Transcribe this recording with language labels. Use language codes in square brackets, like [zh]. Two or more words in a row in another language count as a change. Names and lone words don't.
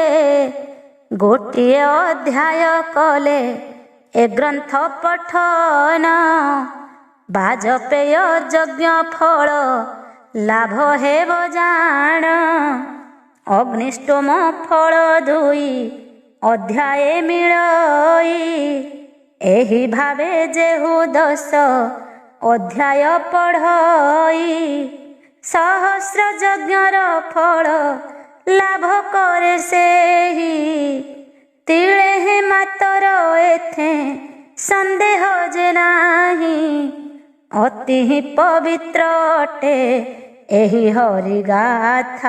[or] ଗୋଟିଏ ଅଧ୍ୟାୟ କଲେ ଏ ଗ୍ରନ୍ଥ ପଠନ, ବାଜପେୟ ଯଜ୍ଞ ଫଳ ଲାଭ ହେବ ଜାଣ। ଅଗ୍ନିଷ୍ଟୋମ ଫଳ 2 ଅଧ୍ୟାୟ ମିଳଇ, ଏହି ଭାବେ ଯେହୁ 10 ଅଧ୍ୟାୟ ପଢ଼ଇ। ସହସ୍ର ଯଜ୍ଞର ଫଳ ଲାଭ କରେ ସେହି। ତିଳେ ହେ ମାତର ଏଥେ ସନ୍ଦେହ ଯେ ନାହିଁ। ଅତି ହିଁ ପବିତ୍ର ଅଟେ ଏହି ହରି ଗାଥା।